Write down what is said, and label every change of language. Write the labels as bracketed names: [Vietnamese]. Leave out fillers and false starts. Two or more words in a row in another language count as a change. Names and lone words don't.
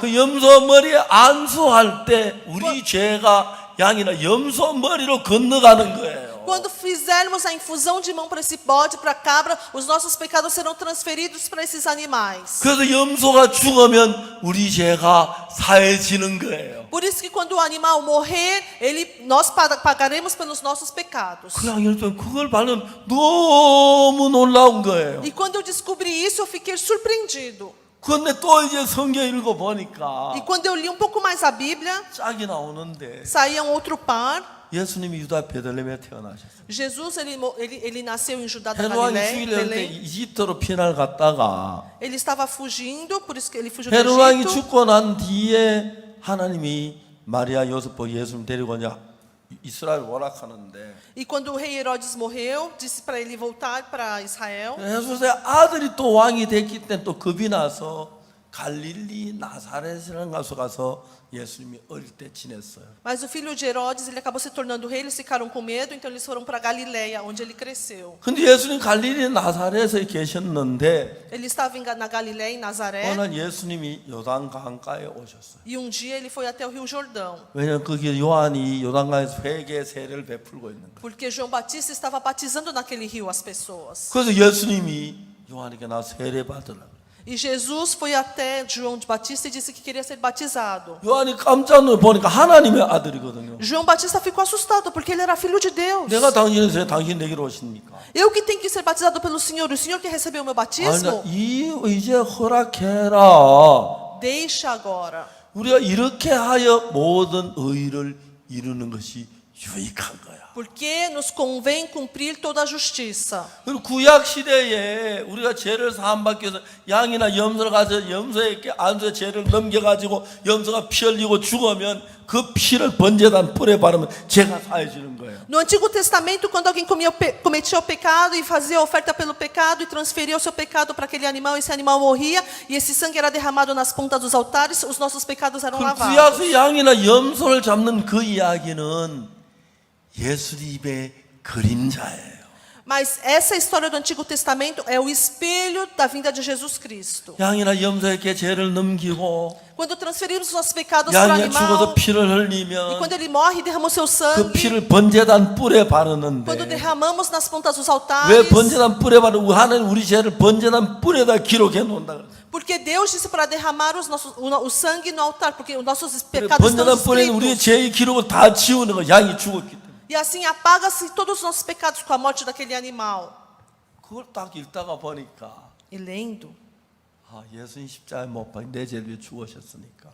[Korean] 그 염소 머리에 안수할 때 우리 죄가 양이나 염소 머리로 건너가는 거예요. [Portuguese] quando fizermos a infusão de mão para esse bode, para a cabra, os nossos pecados serão transferidos para esses animais. [Korean] 그래서 염소가 죽으면 우리 죄가 사해지는 거예요. [Portuguese] Por isso que quando o animal morrer, nós pagaremos pelos nossos pecados. [Korean] 그냥 여러분 그걸 봐는 너무 놀라운 거예요. [Portuguese] E quando eu descobri isso, eu fiquei surpreendido. [Korean] 그런데 또 이제 성경 읽어보니까 [Portuguese] E quando eu li um pouco mais a Bíblia, [Korean] 짝이 나오는데 [Portuguese] saía um outro par. [Korean] 예수님이 유다 베들레헴에 태어나셨어요. [Portuguese] Jesus ele nasceu em Judá da [Korean] 헤롯 왕이 [Portuguese] Galileia, [Korean] 죽이려는데 [Portuguese] Belém. [Korean] 이집트로 피난을 갔다가 [Portuguese] Ele estava fugindo, por isso que ele fugiu do [Korean] 헤롯 왕이 [Portuguese] Egito. [Korean] 죽고 난 뒤에 하나님이 마리아 요셉과 예수님 데리고 이제 이스라엘 오락하는데 [Portuguese] E quando o rei Herodes morreu, disse para ele voltar para Israel. [Korean] 헤롯의 아들이 또 왕이 됐기 때문에 또 겁이 나서 갈릴리 나사렛이라는 곳에 가서 예수님이 어릴 때 지냈어요. [Portuguese] Mas o filho de Herodes, ele acabou se tornando rei, eles ficaram com medo, então eles foram para Galileia, onde ele cresceu. [Korean] 근데 예수님 갈릴리 나사렛에 계셨는데 [Portuguese] Ele estava na Galileia, em Nazaré, [Korean] 오늘 예수님이 요단 강가에 오셨어요. [Portuguese] e um dia ele foi até o Rio Jordão, [Korean] 왜냐하면 거기 요한이 요단강에서 회개 세례를 베풀고 있는 거예요. [Portuguese] porque João Batista estava batizando naquele rio as pessoas. [Korean] 그래서 예수님이 요한에게 나 세례 받으라고. [Portuguese] E Jesus foi até João Batista e disse que queria ser batizado. [Korean] 요한이 깜짝 놀라 보니까 하나님의 아들이거든요. [Portuguese] João Batista ficou assustado, porque ele era filho de Deus. [Korean] 내가 당신에서 당신 내게로 오십니까? [Portuguese] Eu que tenho que ser batizado pelo Senhor, o Senhor que recebeu o meu batismo? [Korean] 이 이제 허락해라. [Portuguese] Deixa agora. [Korean] 우리가 이렇게 하여 모든 의를 이루는 것이 유익한 거야. [Portuguese] Porque nos convém cumprir toda a justiça. [Korean] 그리고 구약 시대에 우리가 죄를 사함 받기 위해서 양이나 염소를 가서 염소에게 안수의 죄를 넘겨가지고 염소가 피 흘리고 죽으면 그 피를 번제단 뿔에 바르면 죄가 사해지는 거예요. [Portuguese] No Antigo Testamento, quando alguém cometia o pecado e fazia a oferta pelo pecado e transferia o seu pecado para aquele animal, esse animal morria e esse sangue era derramado nas pontas dos altares, os nossos pecados eram lavados. [Korean] 구약의 양이나 염소를 잡는 그 이야기는 예수님의 그림자예요. [Portuguese] Mas essa história do Antigo Testamento é o espelho da vinda de Jesus Cristo. [Korean] 양이나 염소에게 죄를 넘기고 [Portuguese] Quando transferimos os nossos pecados para o [Korean] 양이 죽어서 [Portuguese] animal, [Korean] 피를 [Portuguese] e [Korean] 흘리면 [Portuguese] quando ele morre e derrama o seu [Korean] 그 [Portuguese] sangue, [Korean] 피를 번제단 뿔에 [Portuguese] quando [Korean] 바르는데 [Portuguese] derramamos nas pontas dos [Korean] 왜 [Portuguese] altares, [Korean] 번제단 뿔에 바르고 하나님 우리 죄를 번제단 뿔에다 기록해 놓는다 그랬어요. [Portuguese] porque Deus disse para derramar o sangue no altar, porque os nossos pecados estão [Korean] 번제단 뿔에는 우리의 [Portuguese] escritos. [Korean] 죄의 기록을 다 지우는 거 양이 죽었기 때문에. [Portuguese] E assim apaga-se todos os nossos pecados com a morte daquele animal. [Korean] 그걸 딱 읽다가 보니까 [Portuguese] E lendo, [Korean] 예수님 십자가에 못 박혀 내 죄를 위해 죽으셨으니까